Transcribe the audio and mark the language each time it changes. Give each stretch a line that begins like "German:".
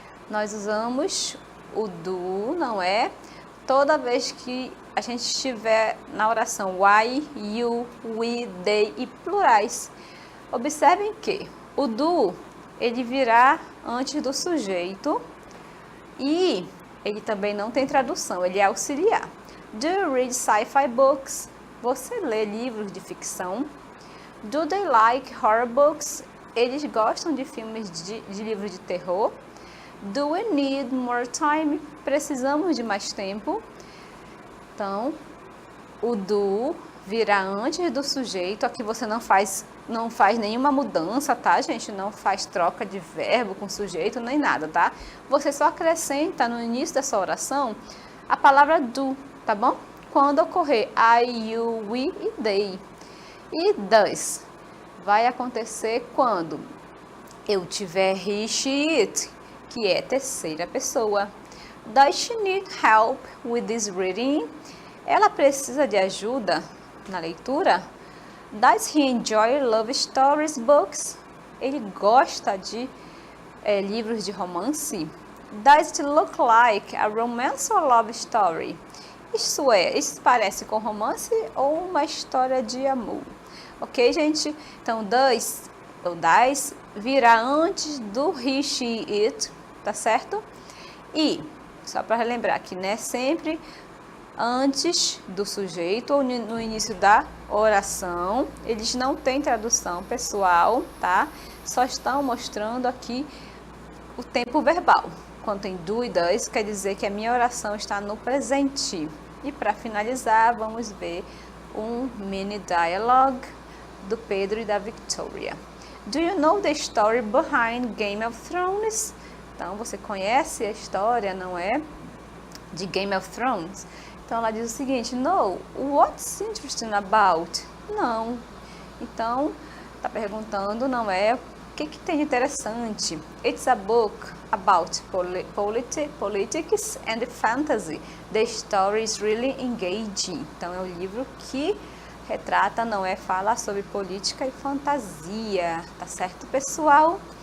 Portuguese: Nós usamos o do, não é? Toda vez que a gente estiver na oração I, you, we, they e plurais. Observem que o do, ele virá antes do sujeito e ele também não tem tradução, ele é auxiliar.
English: Do you read sci-fi books?
Portuguese: Você lê livros de ficção?
English: Do they like horror books?
Portuguese: Eles gostam de filmes de livros de terror?
English: Do we need more time?
Portuguese: Precisamos de mais tempo? Então, o do virá antes do sujeito. Aqui você não faz nenhuma mudança, tá, gente? Não faz troca de verbo com sujeito, nem nada, tá? Você só acrescenta no início dessa oração a palavra do, tá bom? Quando ocorrer I, you, we e they. E does vai acontecer quando eu tiver he, she, it, que é terceira pessoa.
English: Does she need help with this reading?
Portuguese: Ela precisa de ajuda na leitura?
English: Does he enjoy love stories books?
Portuguese: Ele gosta de livros de romance?
English: Does it look like a romance or love story?
Portuguese: Isso parece com romance ou uma história de amor? Ok, gente? Então, does ou does virá antes do he, she, it, tá certo? E, só para relembrar que, né, sempre antes do sujeito ou no início da oração. Eles não têm tradução pessoal, tá? Só estão mostrando aqui o tempo verbal. Quando tem do e does, quer dizer que a minha oração está no presente. E para finalizar, vamos ver um mini dialogue do Pedro e da Victoria.
English: Do you know the story behind Game of Thrones?
Portuguese: Então, você conhece a história, não é? De Game of Thrones? Então, ela diz o seguinte,
English: no, what's interesting about?
Portuguese: Não. Então, está perguntando, não é? O que tem de interessante?
English: It's a book about politics and fantasy. The story is really engaging.
Portuguese: Então, é um livro que retrata, não é? Fala sobre política e fantasia. Tá certo, pessoal?